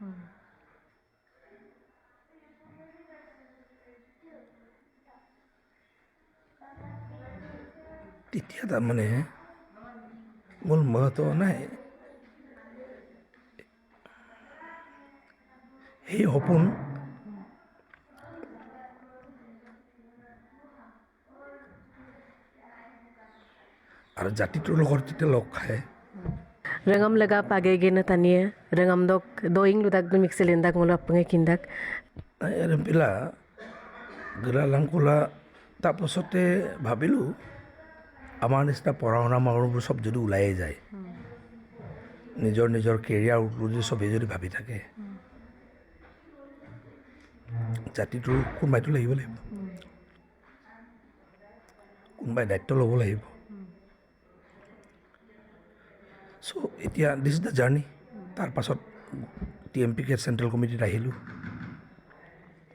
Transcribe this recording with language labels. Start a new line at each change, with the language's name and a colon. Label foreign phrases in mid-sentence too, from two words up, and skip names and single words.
Assamese: তেতিয়া তাৰমানে মোৰ মহতো নাই সেই সপোন আৰু জাতিটোৰ লগত যেতিয়া লগ খায়
Mising: rengam lega page gena tanie rengam dok doing ludak dum excelendak ngolo apnge kindak এৰে পিলা গেলা লাংকলা
Assamese: তাৰপাছতে ভাবিলোঁ আমাৰ নিচিনা পঢ়া শুনা মানুহবোৰ চব যদি ওলাইয়ে যায় নিজৰ নিজৰ কেৰিয়াৰ যদি চবেই যদি ভাবি থাকে জাতিটোৰ কোনোবাইতো লাগিব কোনোবাই দায়িত্ব ল'ব লাগিব চ' এতিয়া
English: this is the journey
Assamese: তাৰপাছত টি এম পি কে
English: central committee
Assamese: আহিলোঁ